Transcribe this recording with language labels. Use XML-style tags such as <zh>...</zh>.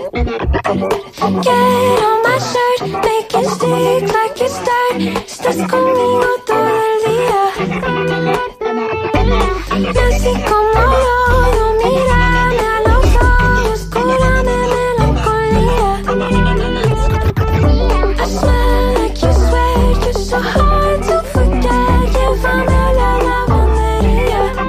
<en>Get on my shirt, make it stick like it's dirt.</en> <es>Estás conmigo todo el día. Y así como yo, yo mírame a los ojos, cúrame melancolía.</es> <en>I smell like you sweat, you're so hard to forget.</en> <es>Llévame a la lavandería.</es>